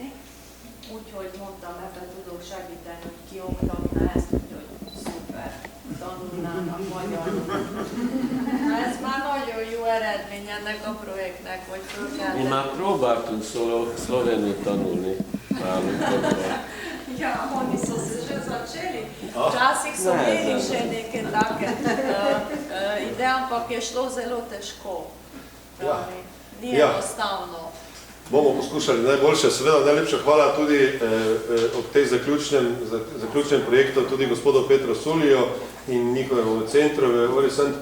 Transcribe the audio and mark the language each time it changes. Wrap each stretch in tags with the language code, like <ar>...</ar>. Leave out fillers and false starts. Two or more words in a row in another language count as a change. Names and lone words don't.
<hu>Úgyhogy mondtam, ebben tudok segíteni, hogy kioktatna ezt, úgyhogy szuper. éve tanulnának magyarul. Na, ez már nagyon jó eredmény ennek a projektnek, hogy föl kell. Mi már próbáltunk szlovénul tanulni nálunk.</hu> <sl>Ja, oni so se že začeli. Včasih so imeli še neke take ideje, ampak je šlo zelo težko. Ni enostavno. Bomo poskušali najboljše. Seveda najlepša hvala tudi ob tej zaključnem projektu tudi gospodu Petru Sulijo in njihovemu centru v Ori St.</sl>